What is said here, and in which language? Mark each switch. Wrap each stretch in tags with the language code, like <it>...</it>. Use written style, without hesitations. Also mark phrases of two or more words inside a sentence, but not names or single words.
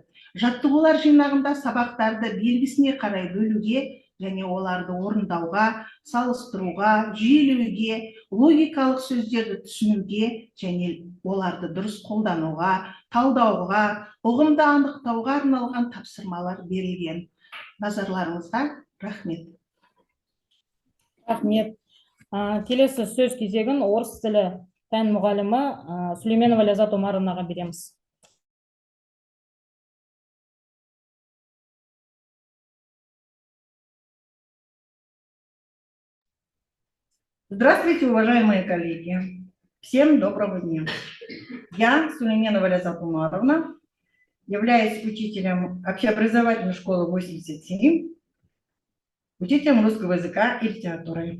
<kk>Жаттығулар жинағында сабақтарды белгісіне қарай бөлуге және оларды орындауға, салыстыруға, жүйелеуге, логикалық сөздерді түсінуге және оларды дұрыс қолдануға, талдауға, ұғымды анықтауға арналған тапсырмалар берілген. Назарларыңызға рахмет. Рахмет. Келесі сөз кезегін орыс тілі пән мұғалімі Сүлейменова Ләззат Омаровнаға береміз.</kk> <ru>Здравствуйте, уважаемые коллеги! Всем доброго дня! Я, Сулейменова Ләззат Омаровна, являюсь учителем общеобразовательной школы 87, учителем русского языка и литературы.</ru>